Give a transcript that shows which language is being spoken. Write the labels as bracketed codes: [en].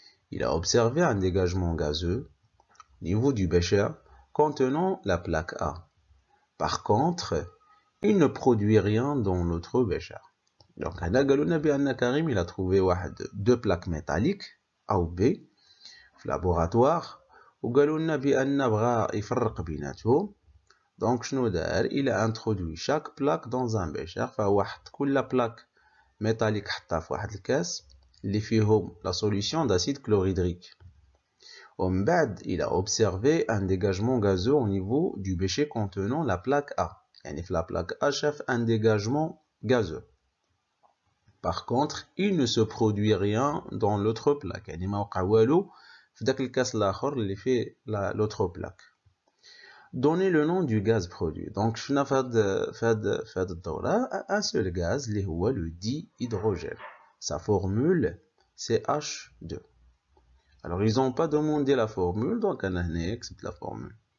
[fr] Il a observé un dégagement gazeux au niveau du bécher contenant la plaque A. Par contre, il ne produit rien dans l'autre bécher. Donc, Karim il a trouvé deux plaques métalliques A ou B في laboratoire. [ar] وقالوا لنا بأن بغا يفرق بيناتهم. [fr] Donc, il a introduit chaque plaque dans un bécher. [ar] فواحد كل [fr] plaque métallique [ar] حطها في واحد الكاس اللي فيهم [fr] la solution d'acide chlorhydrique. [ar] ومن بعد, [fr] il a observé un dégagement gazeux au niveau du bécher contenant la plaque A. [ar] يعني في [fr] la plaque A [ar] شاف [fr] un dégagement gazeux. Par contre, il ne se produit rien dans l'autre plaque. [ar] يعني ما وقع والو في داك الكاس الاخر اللي فيه [fr] l'autre plaque. Donner le nom du gaz produit. Donc, [ar] شفنا في هاد الدورة [fr] un seul gaz [ar] اللي هو [fr] le dihydrogène. Sa formule c'est H2. Alors, ils n'ont pas demandé la formule, donc on accepte la formule.